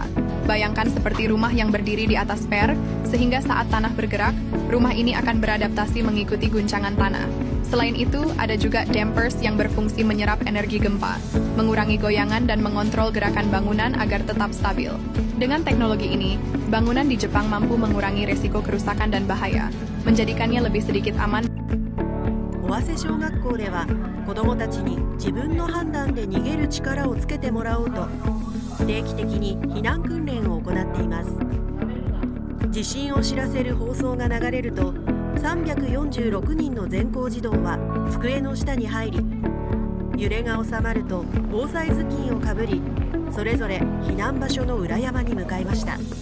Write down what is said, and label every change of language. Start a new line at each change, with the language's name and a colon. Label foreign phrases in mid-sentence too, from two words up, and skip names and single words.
Indonesian: Bayangkan seperti rumah yang berdiri di atas per, sehingga saat tanah bergerak, rumah ini akan beradaptasi mengikuti guncangan tanah. Selain itu, ada juga dampers yang berfungsi menyerap energi gempa, mengurangi goyangan dan mengontrol gerakan bangunan agar tetap stabil. Dengan teknologi ini, bangunan di Jepang mampu mengurangi resiko kerusakan dan bahaya, menjadikannya lebih sedikit aman.
Japanese: 尾鷲小学校では子どもたちに自分の判断で逃げる力をつけてもらおうと定期的に避難訓練を行っています。地震を知らせる放送が流れると 346人の全校児童は机の下に入り、揺れが収まると防災頭巾をかぶり、それぞれ避難場所の裏山に向かいました。